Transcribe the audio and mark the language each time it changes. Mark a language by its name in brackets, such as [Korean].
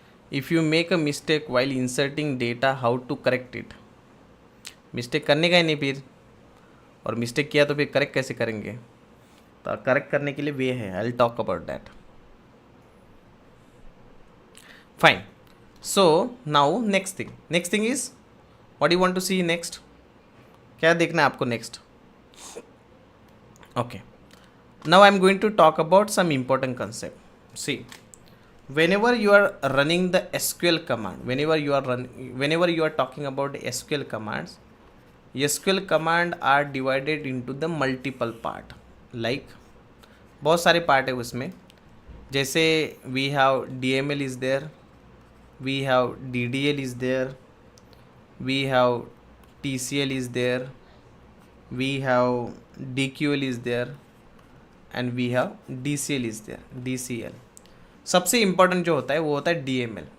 [English] If you make a mistake while inserting data, how to correct it? [Hindi] Mistake करने का ही नहीं फिर, और मिस्टेक किया तो फिर करेक्ट कैसे करेंगे? तो करेक्ट करने के लिए वे है. [English] I will talk about that. Fine. So now next thing is what you want to see next. [Hindi] क्या देखना है आपको next? [English] Okay, now I am going to talk about some important concept. See, whenever you are running the SQL command, whenever you are talking about the SQL commands, SQL command are divided into the multiple part. [Hindi] Like बहुत सारे part है उसमें. [English] जैसे we have DML is there, we have DDL is there, we have TCL is there, we have DQL is there, and we have DCL is there, DCL. [Hindi] सबसे important जो होता है वो होता है DML.